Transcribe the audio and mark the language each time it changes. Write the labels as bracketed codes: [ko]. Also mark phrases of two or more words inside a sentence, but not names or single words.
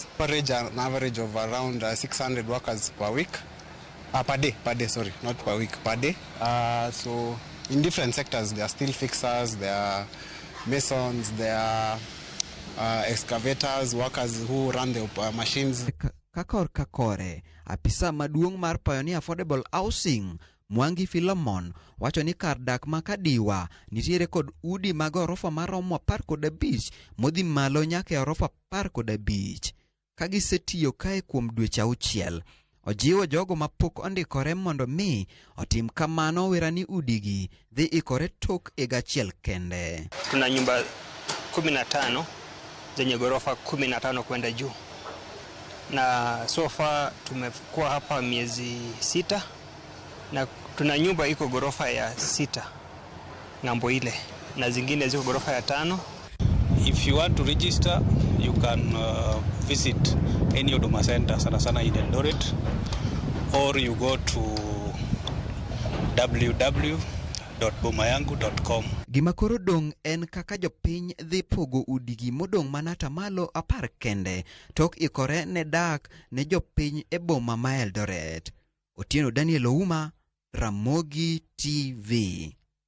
[en] An average of around 600 workers per week. Per day, sorry, not per week, per day. So in different sectors, there are steel fixers, there are masons, there are excavators, workers who run the machines. [luo] Kakore, apisa maduong' mar Pioneer Affordable Housing, Mwangi Philemon, wacho ni kar dak ma Kadiwa nitiere kod udi mag orofa maromo 15 modhi malo nyaka e orofa 15 ka gisetiyo kae kuom dweche 6. Ojiwo jogo mapok ondikore mondo mi otim kamano wera ni udigi dhi ikore tok achiel kende. [sw] Tuna nyumba 15 zenye gorofa 15 kwenda juu. Na [en] so far [sw] tumekuwa hapa miezi 6 na tuna nyumba iko gorofa ya 6 ngambo ile na zingine ziko gorofa ya 5. [en] If you want to register, you can visit any Huduma Center sana in Eldoret, or you go to www.bomayangu.com. [luo] Gima koro dong' en kaka jopiny dhi pogo udigi modong' mana atamalo 10 kende tok ikore ne dak ne jopiny e boma ma Eldoret. Otieno Daniel Ouma, Ramogi TV.